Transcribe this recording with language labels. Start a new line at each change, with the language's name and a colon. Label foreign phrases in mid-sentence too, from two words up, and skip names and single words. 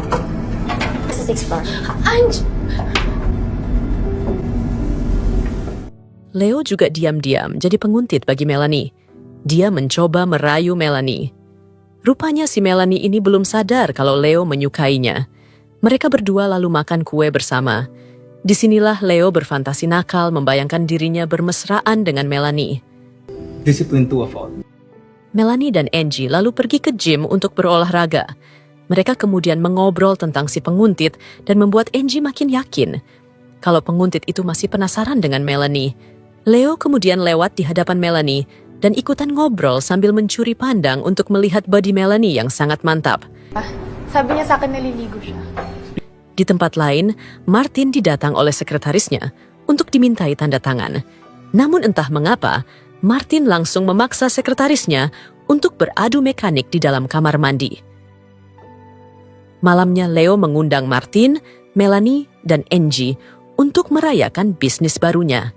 Indonesian: Leo juga diam-diam jadi penguntit bagi Melanie. Dia mencoba merayu Melanie. Rupanya si Melanie ini belum sadar kalau Leo menyukainya. Mereka berdua lalu makan kue bersama. Disinilah Leo berfantasi nakal membayangkan dirinya bermesraan dengan Melanie.
English: Discipline to a fault.
Indonesian: Melanie dan Angie lalu pergi ke gym untuk berolahraga. Mereka kemudian mengobrol tentang si penguntit dan membuat Angie makin yakin kalau penguntit itu masih penasaran dengan Melanie. Leo kemudian lewat di hadapan Melanie dan ikutan ngobrol sambil mencuri pandang untuk melihat body Melanie yang sangat mantap.
Filipino: Sabi niya sa akin naliligo siya.
Indonesian: Di tempat lain, Martin didatang oleh sekretarisnya untuk dimintai tanda tangan. Namun entah mengapa, Martin langsung memaksa sekretarisnya untuk beradu mekanik di dalam kamar mandi. Malamnya Leo mengundang Martin, Melanie, dan Angie untuk merayakan bisnis barunya.